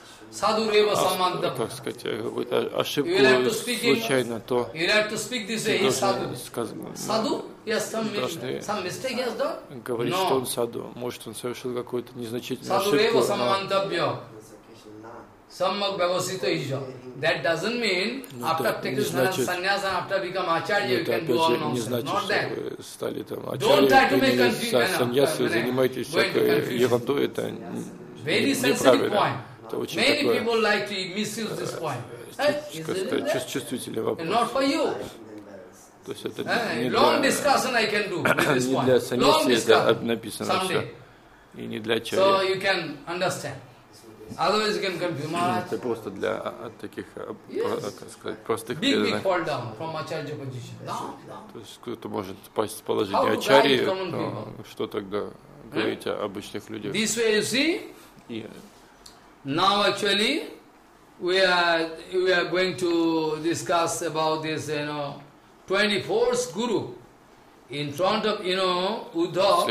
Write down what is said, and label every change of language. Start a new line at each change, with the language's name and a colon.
Sanskrit: Саду рева саманда.
Russian: Как сказать, какую-то ошибку случайно, то.
English: You have to speak this way. Саду. Саду? Yes, some mistake has done.
Russian: Говорит, что он саду. Может, он совершил какую-то незначительную ошибку.
Sanskrit: Саду рева саманда бьё. Саммак бхавасито ижо.
English: That doesn't mean after taking sannyas and after become acharya you can do all nonsense. Not that.
Russian: Стали там
English: acharya. Don't try to make confusion.
Russian: Sannyas вы занимаетесь всякой ерундой, это неправильно. Это очень такое.
English: Many people like to misuse this point.
Russian: Чувствительный вопрос.
English: Not for you.
Russian: То есть это не для.
English: Long discussion I can do with this point. Long discussion.
Russian: Написано все. И не для
English: acharya. So you can understand. Otherwise you can confuse Maharaj.
Russian: Это просто для таких, как сказать, простых преданных.
English: Big fall down from acharya position.
Russian: То есть кто-то может пасть в положение ачарьи, но что тогда говорить о обычных людях?
English: This way you see. Now actually we are going to discuss about this, you know, 24th guru in front of, you know, Uddhava.